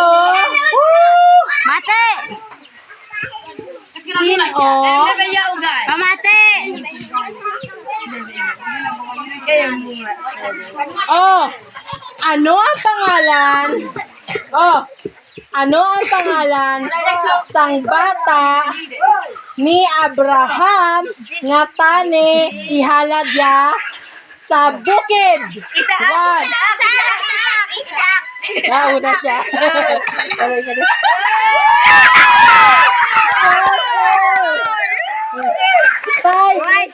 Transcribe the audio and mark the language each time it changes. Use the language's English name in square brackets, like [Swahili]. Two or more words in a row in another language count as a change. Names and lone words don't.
[Hiligaynon] Mate. Sino? Ano ba ya ugay? Pamate. Ano ang pangalan? Ano ang pangalan sang bata ni Abraham nga tani ihalad niya sa bukid? One. Una siya. [English] Five.